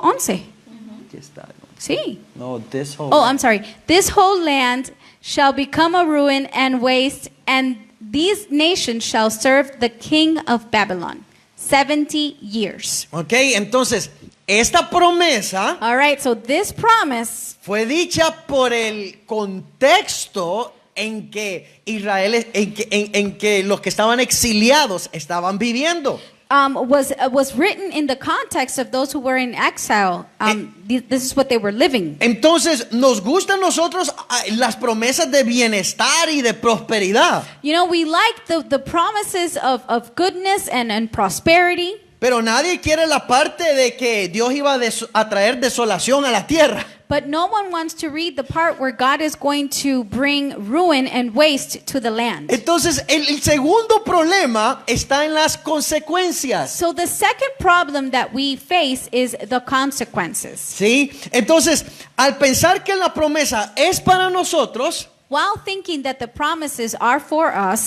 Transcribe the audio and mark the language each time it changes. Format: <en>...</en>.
<es>Aquí está. Sí.</es> <en>No, this whole Oh, land. I'm sorry. This whole land shall become a ruin and waste, and these nations shall serve the king of Babylon 70 years.</en> <es>Ok, entonces, esta promesa</es> <en>All right, so this promise</en> <es>fue dicha por el contexto en que Israel, en que los que estaban exiliados estaban viviendo.</es> <en>was written in the context of those who were in exile. This is what they were living.</en> <es>Entonces, nos gustan nosotros las promesas de bienestar y de prosperidad.</es> <en>You know, we like the promises of goodness and prosperity.</en> <es>Pero nadie quiere la parte de que Dios iba a traer desolación a la tierra.</es> <en>But no one wants to read the part where God is going to bring ruin and waste to the land.</en> <es>Entonces, el segundo problema está en las consecuencias.</es> <en>So the second problem that we face is the consequences.</en> <es>¿Sí? Entonces, al pensar que la promesa es para nosotros,</es> <en>while thinking that the promises are for us,</en>